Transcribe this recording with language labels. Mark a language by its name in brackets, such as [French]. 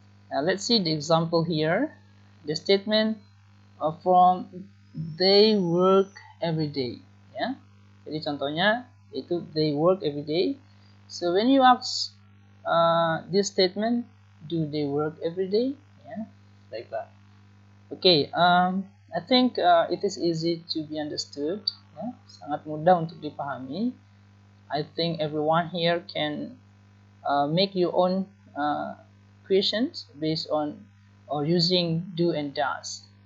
[English] Now let's see the example here. The statement from they work every day, ya. [Indonesian] Jadi contohnya itu [English] they work every day. So when you ask this statement, do they work every day? Yeah, like that. Okay, I think it is easy to be understood. [Indonesian] Ya, sangat mudah untuk dipahami. [English] I think everyone here can make your own questions based on or using do and does.